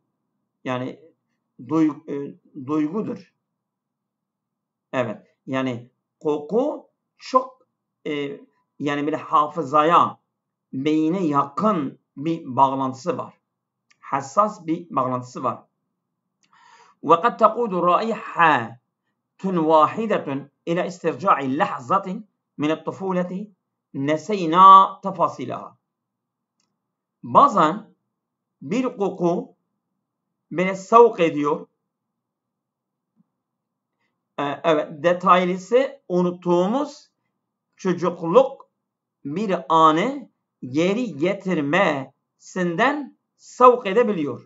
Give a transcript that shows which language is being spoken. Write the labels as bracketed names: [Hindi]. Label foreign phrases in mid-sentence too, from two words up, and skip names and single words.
[Turkish] Yani duygudur. Evet. Yani koku çok yani böyle hafızaya, beyine yakın bir bağlantısı var. Hassas bir bağlantısı var. [Arabic] وَقَدْ تَقُودُ رَائِحَةٌ وَاحِدَةٌ إلى استرجاع لحظة من الطفولة نسينا تفاصيلها. [Turkish] Bazen bir koku beni sevk ediyor. Evet, detaylısı unuttuğumuz çocukluk bir anı geri getirmesinden sevk edebiliyor.